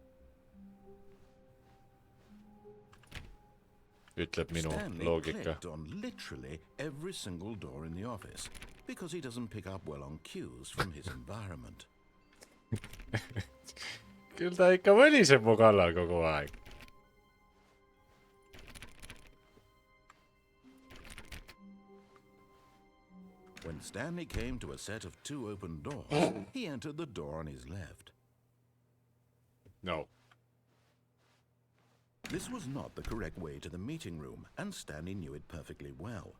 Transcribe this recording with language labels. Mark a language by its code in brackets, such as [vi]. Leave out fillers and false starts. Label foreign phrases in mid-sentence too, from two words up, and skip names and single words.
[et] Ütleb minu loogika. [en] Stanley clicked on literally every single door in the office because he doesn't pick up well on cues from his environment. [et] Küll ta ikka võliseb mu kallal kogu aeg. [en] When Stanley came to a set of 2 open doors, he entered the door on his left. No. This was not the correct way to the meeting room, and Stanley knew it perfectly well.